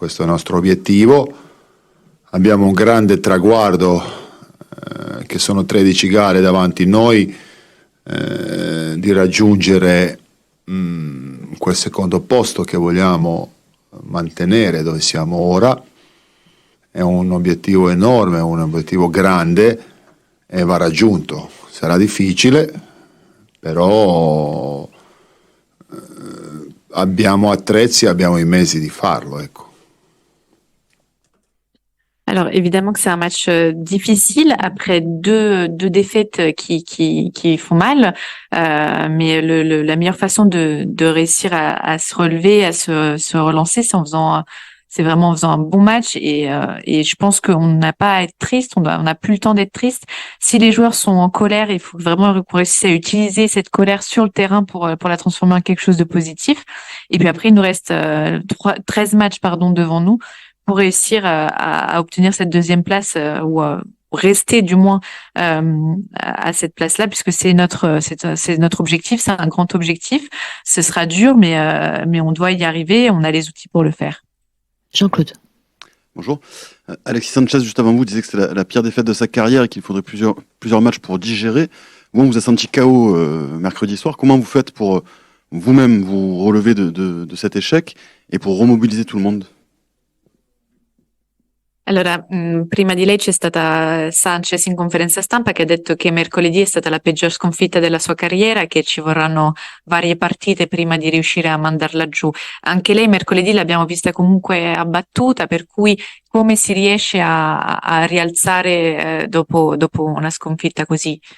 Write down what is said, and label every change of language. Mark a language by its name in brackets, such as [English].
[Italian] Questo è il nostro obiettivo. Abbiamo un grande traguardo che sono 13 gare davanti a noi, di raggiungere quel secondo posto che vogliamo mantenere dove siamo ora. È un obiettivo enorme, un obiettivo grande e va raggiunto. Sarà difficile, però abbiamo attrezzi, abbiamo i mezzi di farlo, ecco. [French] Alors évidemment que c'est un match difficile après deux défaites qui font mal, mais la meilleure façon de réussir à se relever, à se relancer, c'est vraiment en faisant un bon match et je pense qu'on n'a pas à être triste, on n'a plus le temps d'être triste. Si les joueurs sont en colère, il faut vraiment qu'on réussisse à utiliser cette colère sur le terrain pour la transformer en quelque chose de positif. Et puis après, il nous reste 13 matchs devant nous pour réussir à obtenir cette deuxième place ou rester du moins à cette place-là, puisque c'est notre objectif, c'est un grand objectif. Ce sera dur, mais on doit y arriver, on a les outils pour le faire. Jean-Claude. Bonjour. Alexis Sanchez, juste avant vous, disait que c'était la pire défaite de sa carrière et qu'il faudrait plusieurs matchs pour digérer. Vous, on vous a senti KO mercredi soir. Comment vous faites pour vous-même vous relever de cet échec et pour remobiliser tout le monde? [Italian] Allora, prima di lei c'è stata Sanchez in conferenza stampa che ha detto che mercoledì è stata la peggior sconfitta della sua carriera, che ci vorranno varie partite prima di riuscire a mandarla giù. Anche lei mercoledì l'abbiamo vista comunque abbattuta, per cui come si riesce a rialzare dopo una sconfitta così?